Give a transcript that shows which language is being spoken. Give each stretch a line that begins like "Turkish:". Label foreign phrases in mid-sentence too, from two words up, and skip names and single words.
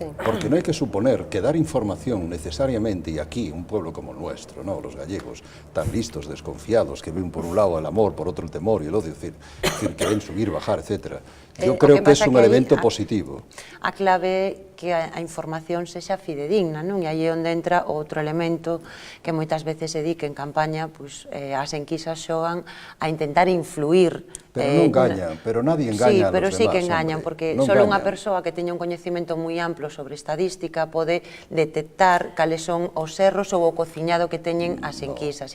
Spanish: Porque no hay que suponer que dar información necesariamente, y aquí, un pueblo como el nuestro, ¿no? Los gallegos, tan listos, desconfiados, que ven por un lado el amor, por otro el temor y el odio, es decir, que ven subir, bajar, etc. Yo creo que es un elemento positivo.
Galician: A clave que a información sexa fidedigna, non? E aí é onde entra outro elemento que moitas veces se di que en campaña as enquisas xogan a intentar influir. Pero non engañan,
Spanish: pero nadie engaña a los demás. Sí, pero sí que engañan,
Galician: porque só unha
Spanish: engañan.
Galician: persoa que teña un coñecemento moi amplo sobre estadística pode detectar cales son os erros ou o cociñado que teñen as enquisas.